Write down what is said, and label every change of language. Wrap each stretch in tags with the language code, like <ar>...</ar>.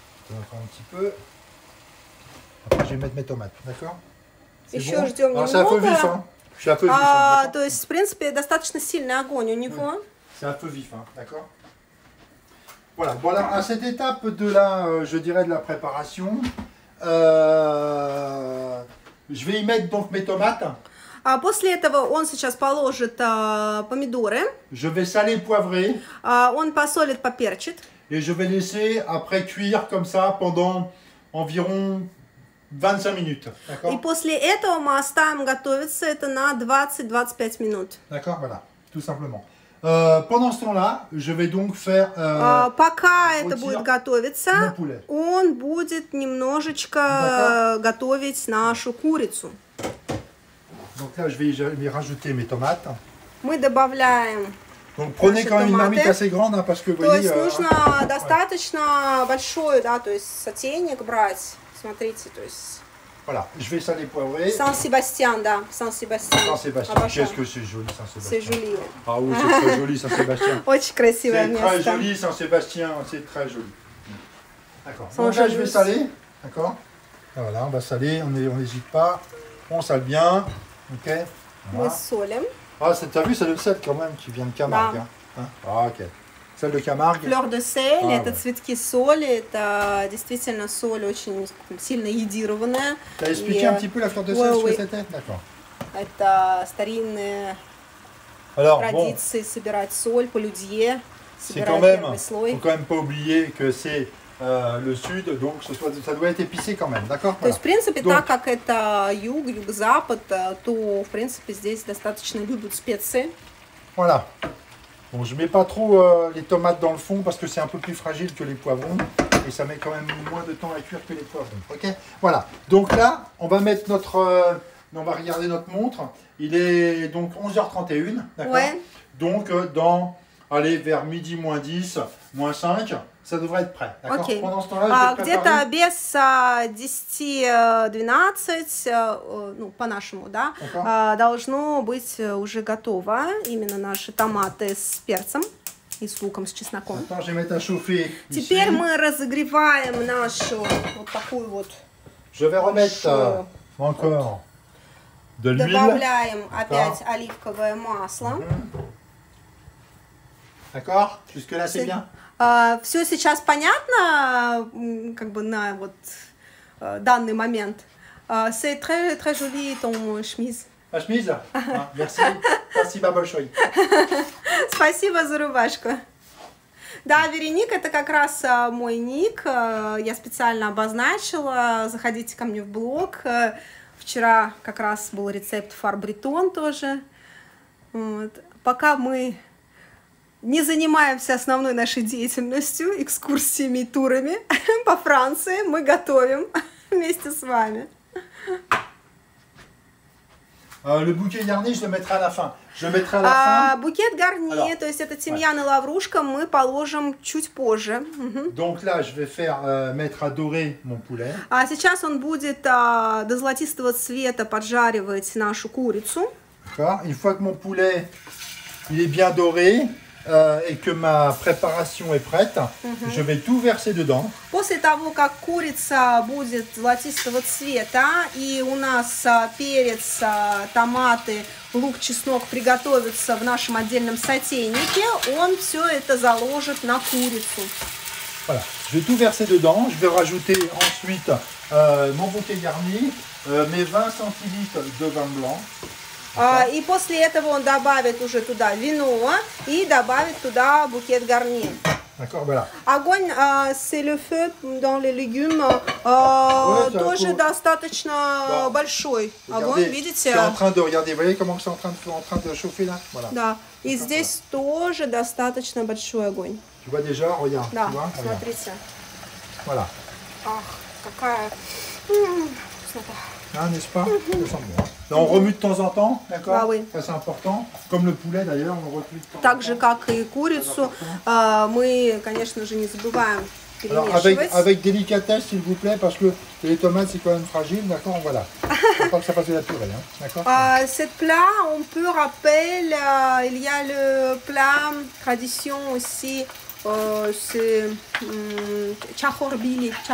<fr>Un petit peu. Après, je vais mettre mes tomates, d'accord?</fr> <ru>Еще ждем немного.</ru> <fr>C'est un peu vif, hein? Je suis un peu vif.</fr> <ru>То есть, в принципе, достаточно сильный огонь у него.</ru> <fr>C'est un peu vif, hein, d'accord? Voilà. Bon, alors, à cette étape de la, je dirais, de la préparation, je vais y mettre donc mes tomates.</fr> <ru>После этого он сейчас положит помидоры.</ru> <fr>Je vais saler, poivrer.</fr> <ru>Он посолит, поперчит.</ru> <fr>Et je vais laisser après cuire comme ça pendant environ 25 minutes. D'accord?</fr> <ru>И после этого мы оставим готовиться это на 20-25 минут.</ru> <fr>D'accord, voilà, tout simplement. Pendant ce temps-là, je vais donc faire.</fr> <ru>Пока это будет готовиться, он будет немножечко готовить нашу курицу.</ru> <fr>Donc là, je vais y rajouter mes tomates.</fr> <ru>Мы добавляем.</ru> <fr>Donc prenez quand même une marmite assez grande, hein, parce que vous voyez.</fr> <ru>То есть нужно достаточно большой, да, то есть сотейник брать. Смотрите, то есть.</ru> <fr>Voilà, je vais saler poivrer.</fr> <ru>Saint-Sébastien, да, Saint-Sébastien.</ru> <fr>Saint-Sébastien, qu'est-ce que c'est joli Saint-Sébastien. C'est joli. Ah oui, c'est très joli Saint-Sébastien.</fr> <ru>Очень красивое место.</ru> <fr>C'est très joli Saint-Sébastien, c'est très joli. D'accord. Donc là, je vais saler, d'accord. Voilà, on va saler, on n'hésite pas, on sale bien, ok.</fr> <ru>Мы солим.</ru> <fr>Ah, t'as vu, c'est le sel quand même qui vient de Camargue. Hein. Ah, ok. Sel de Camargue.</fr> <ru>Fleur de sel, это цветки соли, это действительно соль очень сильно йодированная.</ru> <fr>T'as expliqué un petit peu la fleur de sel, ce que c'était? D'accord.</fr> <ru>Это старинные традиции собирать соль по людье, собирать первый слой.</ru> <fr>Il faut quand même pas oublier que c'est le sud, donc ça doit être épicé quand même, d'accord?</fr> <ru>То есть, в принципе, так как это юг, юго-запад, то, в принципе, здесь достаточно любят специи.</ru> <fr>Voilà. Bon, je mets pas trop les tomates dans le fond parce que c'est un peu plus fragile que les poivrons et ça met quand même moins de temps à cuire que les poivrons. Ok, voilà. Donc là, on va mettre notre, on va regarder notre montre. Il est donc 11h31, d'accord. Ouais. Donc allez, vers midi moins 10, moins 5, ça devrait être prêt. D'accord. Okay. Pendant ce temps-là, je vais</fr> <ru>где-то без 10-12, ну, по-нашему, да, должно быть уже готово. Именно наши томаты с перцем и с луком, с чесноком.</ru> <fr>Attends, je vais mettre à chauffer.</fr> <ru>Теперь мы разогреваем нашу вот такую вот.</ru> <fr>Je vais remettre encore de l'huile.</fr> <ru>Добавляем опять оливковое масло.</ru> <fr>D'accord? Jusque-là, c'est bien?</fr> <ru>Все сейчас понятно, как бы на вот данный момент.</ru> <fr>C'est très, très joli ton chemise. Ma chemise? Merci.</fr> <ru>Спасибо большое. Спасибо за рубашку. Да, Вероник, это как раз мой ник. Я специально обозначила. Заходите ко мне в блог. Вчера как раз был рецепт фар-бретон тоже. Вот. Пока мы не занимаемся основной нашей деятельностью, экскурсиями и турами по Франции, мы готовим вместе с вами.</ru> <fr>Le bouquet garni, je le mettrai à la fin. Je le mettrai à la fin.</fr> <ru>Букет гарни, то есть это тимьян и лаврушка, мы положим чуть позже.</ru> <fr>Donc là, je vais faire mettre à dorer mon poulet.</fr> <ru>А сейчас он будет до золотистого цвета поджаривать нашу курицу.</ru> <fr>D'accord. Une fois que mon poulet il est bien doré. Et que ma préparation est prête, je vais tout verser dedans.</fr> <ru>После того, как курица будет золотистого цвета и у нас перец, томаты, лук, чеснок приготовятся в нашем отдельном сотейнике, он все это заложит на курицу.</ru> <fr>Voilà, je vais tout verser dedans. Je vais rajouter ensuite mon bouquet garni, mes 20 centilitres de vin blanc.</fr> <ru>И после этого он добавит уже туда вино и добавит туда букет гарни.</ru> <fr>D'accord, voilà.</fr> <ru>Огонь,</ru> <fr>c'est le feu dans les légumes,</fr> <ru>тоже достаточно большой. Огонь, видите?</ru> <fr>C'est en train de, regardez, vous voyez comment c'est en train de chauffer là? Voilà.</fr> <ru>Да, и здесь тоже достаточно большой огонь.</ru> <fr>Tu vois déjà, regarde.</fr> <ru>Да,</ru> <fr>tu vois,</fr> <ru>смотрите.</ru> <fr>Voilà.</fr> <ru>Ах, какая вкуснота.</ru> <fr>Ah, n'est-ce pas? Ça sent bon. Là, on remue de temps en temps, d'accord? Ah oui. Ça, c'est important. Comme le poulet d'ailleurs, on remue de temps en temps.</fr> <ru>Так же, как и курицу, мы, конечно же, не забываем</ru> <fr>Alors,</fr> <ru>перемешивать.</ru> <fr>avec délicatesse, s'il vous plaît, parce que les tomates, c'est quand même fragile, d'accord? Voilà. Faut pas que ça fasse de la purée, hein, d'accord? Cette plat, on peut rappeler, il y a le plat tradition aussi, c'est chahorbili.</fr>